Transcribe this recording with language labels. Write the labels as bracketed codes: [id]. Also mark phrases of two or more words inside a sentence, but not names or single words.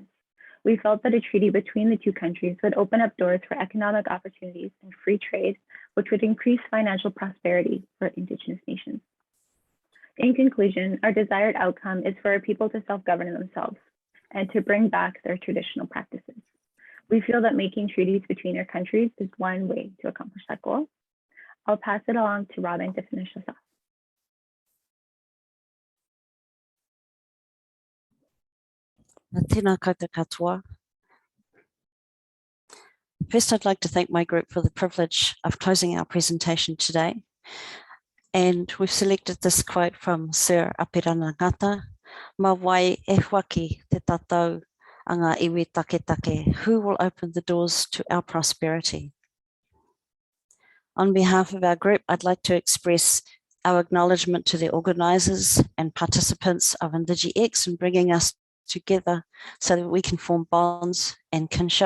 [en] We felt that a treaty between the two countries would open up doors for economic opportunities and free trade, which would increase financial prosperity for Indigenous nations. In conclusion, our desired outcome is for our people to self-govern themselves and to bring back their traditional practices. We feel that making treaties between our countries is one way to accomplish that goal. I'll pass it along to Robin to finish us off. [mi] Tēnā koutou katoa. [en] First, I'd like to thank my group for the privilege of closing our presentation today. And we've selected this quote from Sir Apirana Ngata, [mi] "Ma wai e waki te tatau a ngā iwi take, [en] who will open the doors to our prosperity?" On behalf of our group, I'd like to express our acknowledgement to the organisers and participants of INDIGI-X in bringing us together so that we can form bonds and kinship.